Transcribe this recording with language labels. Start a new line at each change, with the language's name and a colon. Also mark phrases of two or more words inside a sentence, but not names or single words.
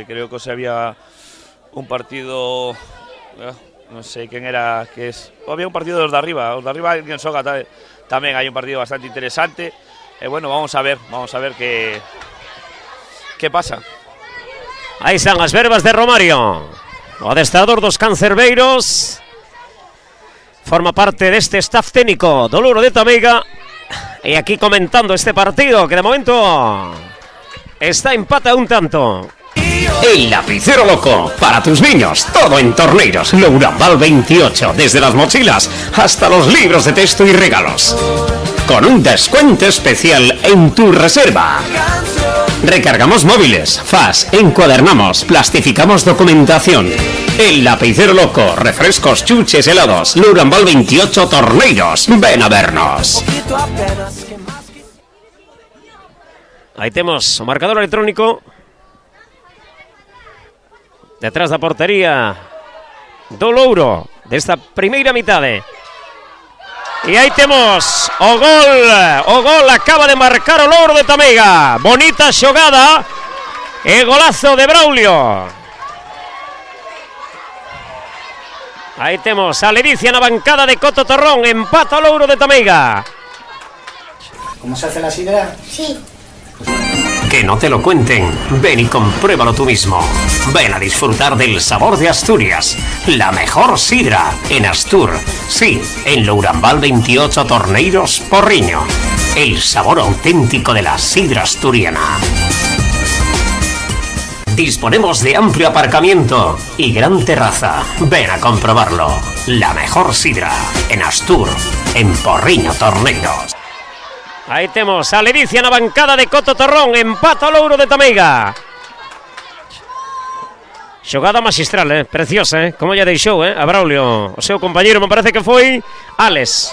Spanish: Creo que se había un partido,
Galician: non sei quen era, que es, había un partido dos de arriba en Soga tamén hai un partido bastante interesante.
Spanish: Bueno, vamos a ver qué pasa.
Galician: Aí están as verbas de Romario, o adestrador dos cancerbeiros, forma parte deste staff técnico do Louro de Tameiga.
Spanish: Y aquí comentando este partido que de momento está empate a un tanto. El lapicero loco, para tus niños, todo en Torneiros, Lourambal 28, desde las mochilas hasta los libros de texto y regalos. Con un descuento especial en tu reserva. Recargamos móviles, FAS, encuadernamos, plastificamos documentación. El lapicero loco, refrescos, chuches, helados, Lourambal 28, Torneiros. Ven a vernos.
Galician: Aí temos o marcador electrónico detrás da portería do Louro desta primeira mitade. E aí temos o gol acaba de marcar o Louro de Tameiga. Bonita xogada e golazo de Braulio. Aí temos a Ledicia na bancada de Coto Torrón, empata o Louro de Tameiga.
Spanish: ¿Cómo se hace la sidra? Sí. Que no te lo cuenten, ven y compruébalo tú mismo. Ven a disfrutar del sabor de Asturias, la mejor sidra en Astur. Sí, en Lourambal 28, Torneiros, Porriño. El sabor auténtico de la sidra asturiana. Disponemos de amplio aparcamiento y gran terraza. Ven a comprobarlo. La mejor sidra en Astur, en Porriño, Torneiros.
Galician: Aí temos a Ledicia na bancada de Coto Torrón, empata o Louro de Tameiga. Xogada magistral, preciosa, como lle deixou, a Braulio. O seu compañeiro, me parece que foi Alex.